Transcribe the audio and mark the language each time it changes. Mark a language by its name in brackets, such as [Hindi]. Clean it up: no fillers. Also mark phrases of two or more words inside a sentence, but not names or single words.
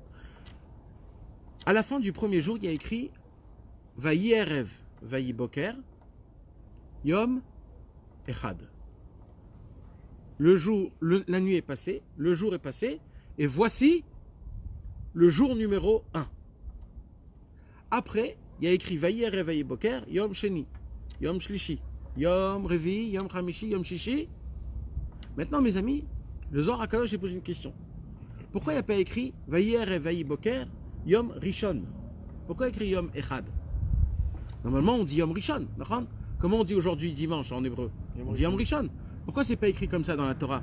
[French] À la fin du premier jour, il y a écrit [Hebrew] ויהי ערב ויהי בוקר יום אחד. [French] La nuit est passée, le jour est passé, et voici le jour numéro 1. Après, il y a écrit [Hebrew] ויהי ערב ויהי בוקר יום שני יום שלישי יום רביעי יום חמישי יום שישי. [French] Maintenant, mes amis, le Zohar HaKadosh, j'ai posé une question. Pourquoi il n'y a pas écrit [Hebrew] ויהי ערב ויהי בוקר יום ראשון? [French] Pourquoi écrit [Hebrew] יום אחד? [French] Normalement, on dit [Hebrew] יום ראשון. [French] Comment on dit aujourd'hui dimanche en hébreu? On dit [Hebrew] יום ראשון. [French] Pourquoi c'est pas écrit comme ça dans la Torah?